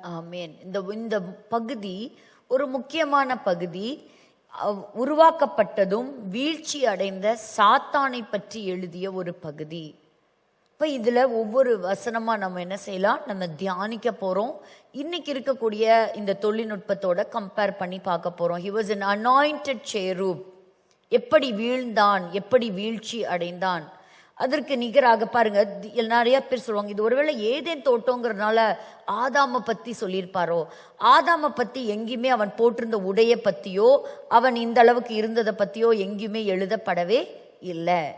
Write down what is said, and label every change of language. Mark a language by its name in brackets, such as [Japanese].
[Tamil] ஆமென். இந்த பகுதி ஒரு முக்கியமான பகுதி. உருவாக்கப்பட்டதும் வீழ்ச்சி அடைந்த சாத்தானை பற்றி எழுதிய ஒரு பகுதி. இப்போ இதில் ஒவ்வொரு வசனமா நம்ம என்ன செய்யலாம், நம்ம தியானிக்க போறோம். இன்னைக்கு இருக்கக்கூடிய இந்த தொழில்நுட்பத்தோட கம்பேர் பண்ணி பார்க்க போறோம். [English] He was an anointed cherub. [Tamil] எப்படி வீழ்ந்தான், எப்படி வீழ்ச்சி அடைந்தான். அதற்கு நிகராக பாருங்க, நிறைய பேர் சொல்லுவாங்க இது ஒருவேளை ஏதேன் தோட்டங்கிறதுனால ஆதாமை பத்தி சொல்லியிருப்பாரோ. ஆதாமை பத்தி எங்கேயுமே அவன் போட்டிருந்த உடைய பத்தியோ அவன் இந்த அளவுக்கு இருந்ததை பத்தியோ எங்கேயுமே எழுதப்படவே இல்லை.